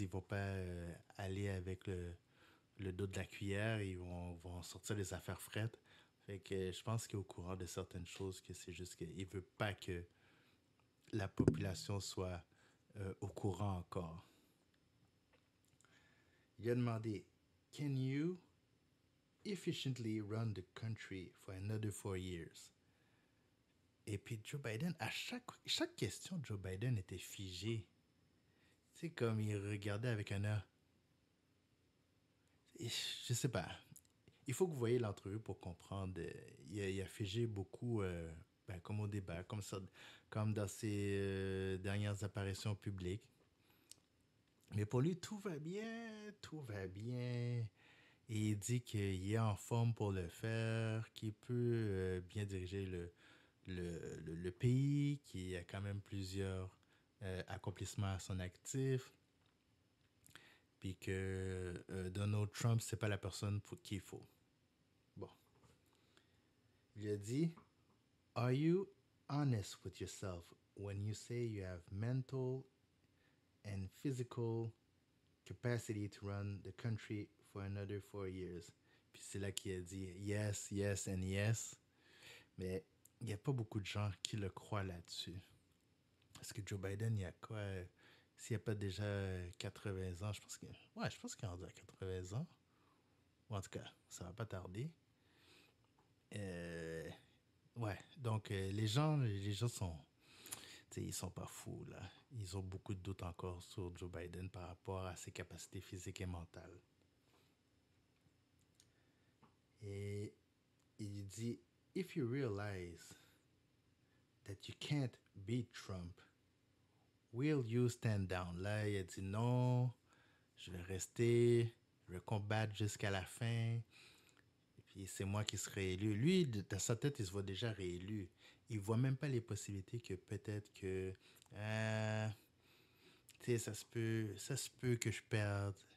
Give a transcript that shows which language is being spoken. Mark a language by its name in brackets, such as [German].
[French] Ils vont pas aller avec le dos de la cuillère, vont sortir les affaires frettes. Fait que je pense qu'il est au courant de certaines choses, que c'est juste qu'il veut pas que la population soit au courant encore. Il a demandé, [English] Can you efficiently run the country for another 4 years? [French] Et puis Joe Biden, à chaque question, Joe Biden était figé. C'est comme il regardait avec un air. Je sais pas. Il faut que vous voyez l'entrevue pour comprendre. Il a figé beaucoup, comme au débat, comme ça, comme dans ses dernières apparitions publiques. Mais pour lui, tout va bien, tout va bien. Et il dit qu'il est en forme pour le faire, qu'il peut bien diriger le pays, qu'il a quand même plusieurs accomplissements à son actif, puis que Donald Trump, c'est pas la personne pour qui il faut. Bon. Il a dit, [English] Are you honest with yourself when you say you have mental and physical capacity to run the country for another 4 years? [French] Puis c'est là qu'il a dit [English] yes, yes and yes. [French] Mais il n'y a pas beaucoup de gens qui le croient là-dessus. Parce que Joe Biden, il y a quoi? S'il n'y a pas déjà 80 ans, je pense qu'il est rendu à 80 ans. Ou en tout cas, ça va pas tarder. Euh, ouais, donc les gens sont, ils sont pas fous là. Ils ont beaucoup de doutes encore sur Joe Biden par rapport à ses capacités physiques et mentales. Et il dit, [English] If you realize that you can't beat Trump, will you stand down? [French] Là, il a dit non, je vais rester, je vais combattre jusqu'à la fin. Et puis c'est moi qui serai élu. Lui, dans sa tête, il se voit déjà réélu. Il voit même pas les possibilités que peut-être que, tu sais, ça se peut que je perde.